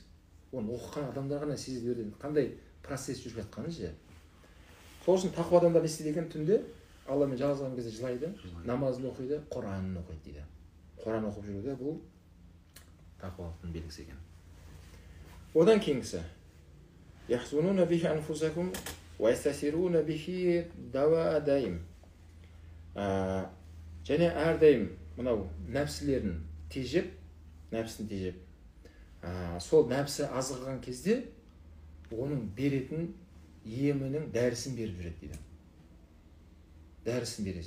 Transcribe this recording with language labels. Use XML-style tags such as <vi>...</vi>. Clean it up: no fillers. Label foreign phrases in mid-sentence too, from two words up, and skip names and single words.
<kk>Оны оқыған адамдар ғана сезеді береді. Қандай процесс жүріп жатқанын ше. Сол үшін тақуа адамдар не істейді екен түнде? Алламен жалғыз қалған кезде жылайды, намазын оқиды, Құранын оқиды дейді. Құран оқып жүруде бұл тақуалықтың белгісі екен.</kk> <ar>Одан кейінгісі يحزنون به أنفسكم ويستثيرون به دواء دائهم.</ar> <kk>Және әрдайым мынау нәпсілерін тежеп, сол нәпсі азғырған кезде оның беретін емінің дәрісін беріп жүреді дейді. Дәрісін бересің.</kk>